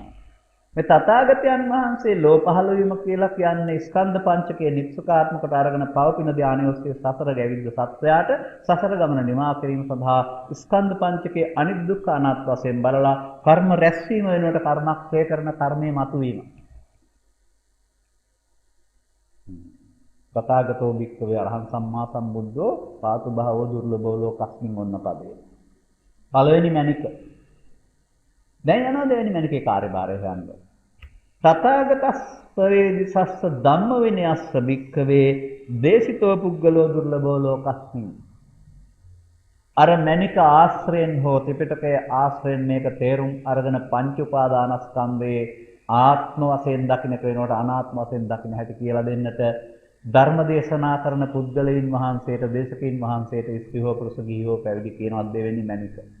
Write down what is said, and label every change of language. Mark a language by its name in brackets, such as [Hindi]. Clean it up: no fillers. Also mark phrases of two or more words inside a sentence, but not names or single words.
[Sinhala] මේ තථාගතයන් වහන්සේ ලෝ පහළ වීම කියලා කියන්නේ ස්කන්ධ පංචකයේ නිස්සකාත්මකට අරගෙන පවපින ධානය ඔස්සේ සසර ගැවිද්ද සත්වයාට සසර ගමන නිමා කිරීම සඳහා ස්කන්ධ පංචකයේ අනිදුක්ඛ අනාත්ම වශයෙන් බලලා කර්ම රැස්වීම වෙනුවට කර්මක්ෂය කරන කර්මයේ මතුවීම. [Pali] තථාගතෝ භික්ඛවේ අරහං සම්මා සම්බුද්ධෝ පාතු භවෝ දුර්ලභෝ ලෝකස්මින් [Sinhala] ඔන්න පදේ. පළවෙනි මණික. දැන් යනවා දෙවෙනි මණිකේ කාර්යභාරය හොයන්න. [Pali] තථාගතස් පරේදිසස්ස ධම්ම විනයස්ස භික්ඛවේ දේශිතෝ පුද්ගලෝ දුර්ලභෝ ලෝකස්මින්. [Sinhala] අර මණික ආශ්‍රයෙන් හෝ ත්‍රිපිටකයේ ආශ්‍රයෙන් මේක තේරුම් අරගෙන පංච උපාදානස්කන්ධේ ආත්ම වශයෙන් දකින්න වෙනකොට අනාත්ම වශයෙන් දකින්න හැටි කියලා දෙන්නට ධර්ම දේශනා කරන පුද්ගලයන් වහන්සේට දේශකයන් වහන්සේට ස්ත්‍රී හෝ පුරුෂ ගිහි හෝ පැවිදි කියනවා දෙවෙනි මණික.